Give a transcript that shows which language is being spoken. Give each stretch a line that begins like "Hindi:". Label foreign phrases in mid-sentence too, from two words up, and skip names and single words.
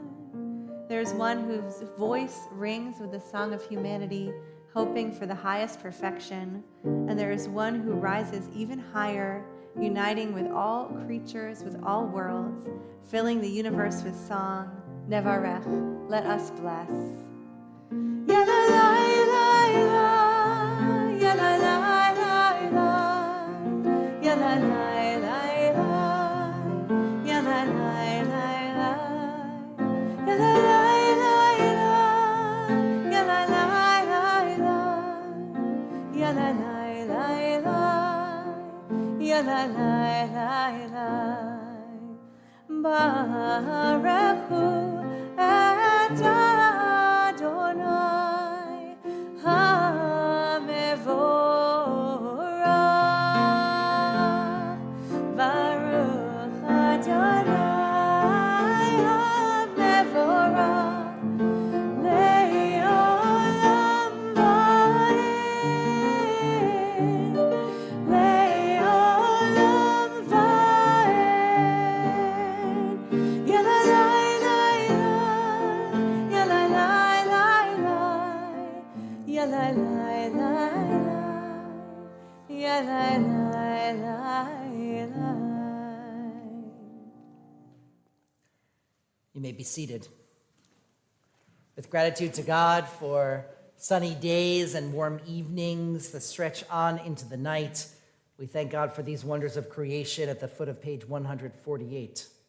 English: There's one whose voice rings with the song of humanity, hoping for the highest perfection. And there is one who rises even higher, uniting with all creatures, with all worlds, filling the universe with song. Nevarech, let us bless. Ya la la la la, ya la la la la, ya la la la la, ya la la la la, ya la la la la, ya la la la la, ya la la la la, ya la la la la.
Hebrew: ברכו את אדוני המבורך. ברוך אדוני המבורך לעולם ועד, לעולם ועד. Ya la la la la, ya la la la la, ya la la la la, ya la la la la.
English: You may be seated. With gratitude to God for sunny days and warm evenings that stretch on into the night, we thank God for these wonders of creation at the foot of page 148.